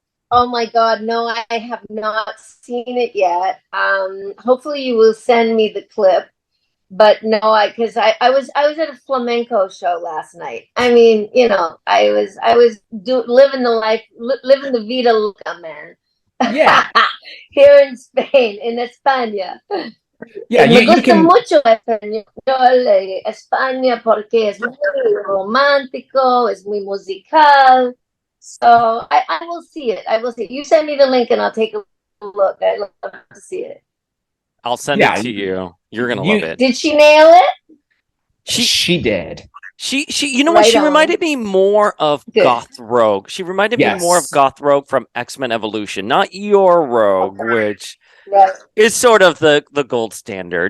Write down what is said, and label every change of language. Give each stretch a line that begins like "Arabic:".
English: Oh my God, no, I have not seen it yet. Hopefully you will send me the clip. But no, because I was at a flamenco show last night. I was living the life, living the
Spanish: vida loca,
English: man. Yeah. Here in Spain, in España. Yeah,
Spanish: me gusta mucho español, España, porque es muy romántico, es muy musical.
English: So I will see it. I will see it. You send me the link and I'll take a look. I'd love to see it. I'll send it to you. You're gonna love it. Did she nail it? She did. She what? She reminded me more of Goth Rogue. She reminded me more of Goth Rogue from XMen Evolution, not your Rogue, which is sort of the gold standard.